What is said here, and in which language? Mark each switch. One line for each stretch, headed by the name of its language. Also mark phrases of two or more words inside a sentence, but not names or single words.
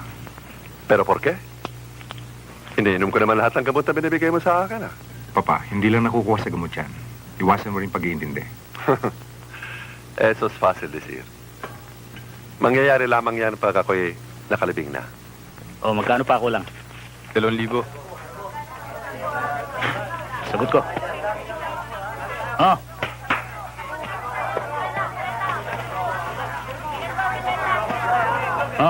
Spanish: Pero por qué?
Filipino: Iniinom ko naman lahat ng gamot na binibigay mo sa akin, ah. Papa, hindi lang nakukuha sa gamot yan. Iwasan mo rin pag-iintindi.
Spanish: Eso es fácil decir.
Filipino: Mangyayari lamang yan pag ako'y nakalibing na. O, magkano pa ako lang? 2,000. Sagot ko. Oh. Oh.